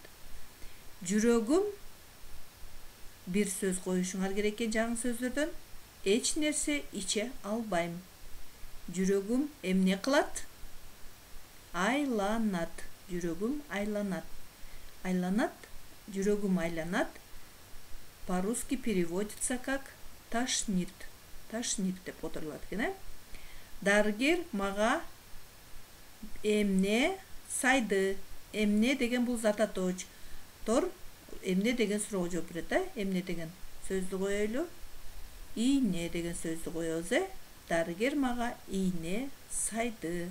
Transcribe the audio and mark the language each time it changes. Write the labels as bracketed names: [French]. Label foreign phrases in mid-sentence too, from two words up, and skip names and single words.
[Kyrgyz] Жүрөгүм бир сөз коюшуңар керек экен жаңы сөздөрдөн. Эч нерсе иче албайм. Жүрөгүм эмне кылат? Айланат. Жүрөгүм айланат. Айланат, жүрөгүм айланат. [Russian] По-русски переводится как тошнит. [Kyrgyz] Тошнит деп которулат экен. Дарыгер мага эмне сайды. Эмне деген бул зататооч. Эмне деген суроого жооп берет. Эмне деген сөздү коелу. Ийне деген сөздү коебуз. Дарыгер мага ийне сайды.